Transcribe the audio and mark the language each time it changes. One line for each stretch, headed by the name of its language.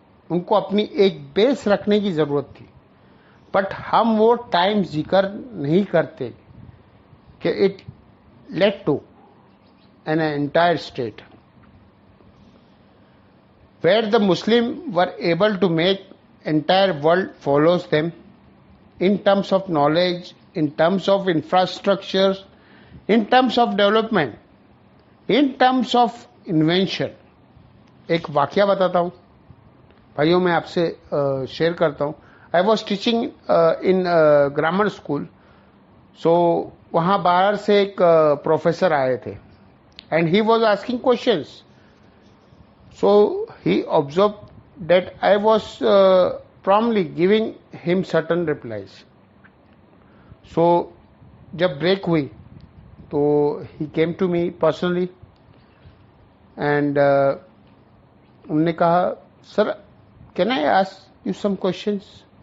Urdu: ان کو اپنی ایک بیس رکھنے کی ضرورت تھی. بٹ ہم وہ ٹائم ذکر نہیں کرتے کہ
English: It lead to an entire state where the Muslim were able to make entire world follows them in terms of knowledge, in terms of infrastructure, in terms of development, in terms of invention.
Urdu: ایک واقعہ بتاتا ہوں بھائیوں, میں آپ سے share کرتا ہوں.
English: I was teaching in grammar school.
Urdu: So وہاں باہر سے ایک پروفیسر آئے تھے
English: and he was asking questions. So he observed that I was promptly giving him certain replies. So
Urdu: jab break hui to
English: he came to me personally and
Urdu: unne kaha,
English: sir, can I ask you some questions?